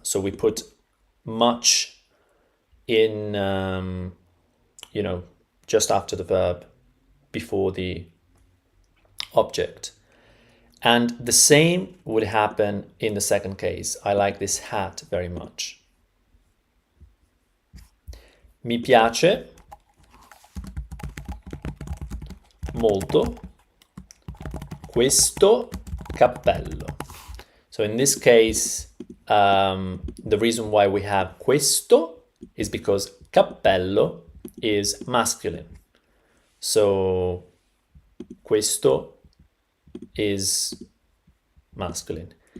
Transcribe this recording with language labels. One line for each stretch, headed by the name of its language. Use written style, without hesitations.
English: So we put much in, just after the verb, before the object. And the same would happen in the second case. I like this hat very much.
Italian: Mi piace molto questo cappello.
English: So in this case, the reason why we have questo is because cappello is masculine. So questo is masculine.